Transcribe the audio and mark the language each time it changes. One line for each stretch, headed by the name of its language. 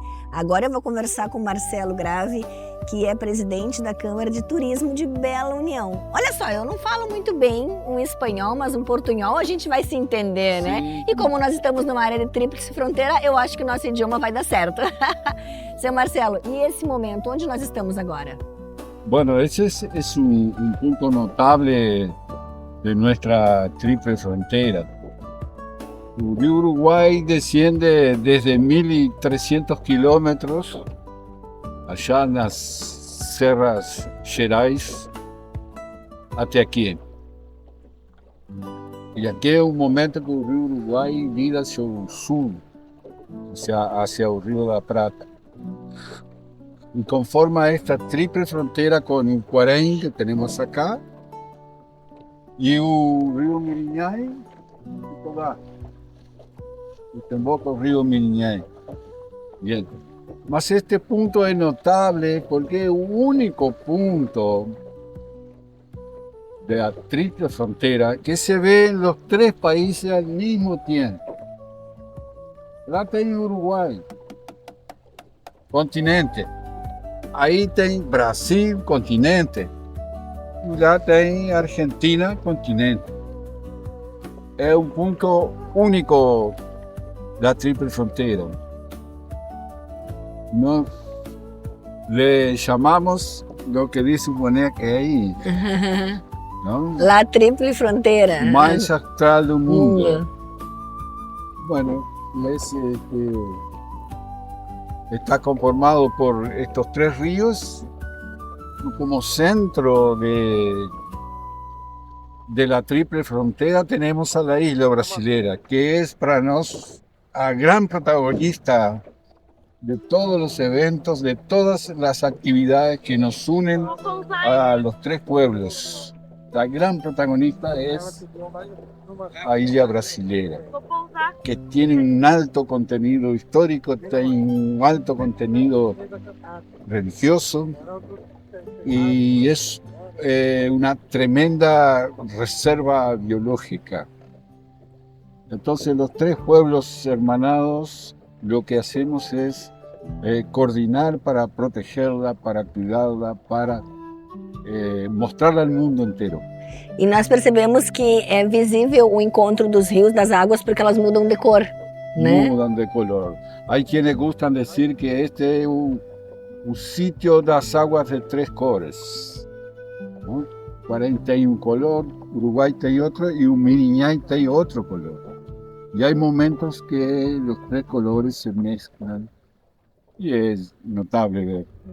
Portuguese: Agora eu vou conversar com o Marcelo Grave, que é presidente da Câmara de Turismo de Bela União. Olha só, eu não falo muito bem um espanhol, mas um portunhol a gente vai se entender, né? Sim. E como nós estamos numa área de tríplice fronteira, eu acho que o nosso idioma vai dar certo. Seu Marcelo, e esse momento, onde nós estamos agora?
Spanish: Bueno, ese es un punto notable de nuestra triple frontera. El río Uruguay desciende desde 1.300 kilómetros allá en las Serras Gerais
Portuguese: até aqui. E aqui é um momento que o rio Uruguai vira hacia o sul, hacia o Rio da Prata.
Spanish: Y conforma esta triple frontera con el Quaraí que tenemos acá y el río Miriñay y toda. Desemboca el río Miriñay. Bien. Mas este punto es notable porque es el único punto de la triple frontera que se ve en los 3 países al mismo tiempo.
Portuguese: Lá tem Uruguay, continente. Aí tem Brasil, continente. E lá tem Argentina, continente. É um ponto único da Tríplice Fronteira. Nós le chamamos
Spanish: lo que dice
Portuguese: o boneco aí, não?
Spanish: La Tríplice Fronteira.
Portuguese: Mais austral do mundo.
Spanish: Bueno, ese está conformado por estos 3 ríos como centro de la triple frontera. Tenemos a la isla brasilera, que es para nosotros a gran protagonista de todos los eventos, de todas las actividades que nos unen a los tres pueblos. La gran protagonista es a Ilha Brasileira, que tiene un alto contenido histórico, tiene un alto contenido religioso y es una tremenda reserva biológica. Entonces los tres pueblos hermanados lo que hacemos es coordinar para protegerla, para cuidarla, para mostrarla al mundo inteiro.
Portuguese: E nós percebemos que é visível o encontro dos rios, das águas, porque elas mudam de cor, né?
Spanish: Mudan de color. Hay quienes gustan decir que este es un sitio
Portuguese: das aguas de tres cores,
Spanish: ¿no? 41 color, Uruguay tem otro y o Mirinhai tem otro color. Y hay momentos que los tres colores se mezclan y es notable ver.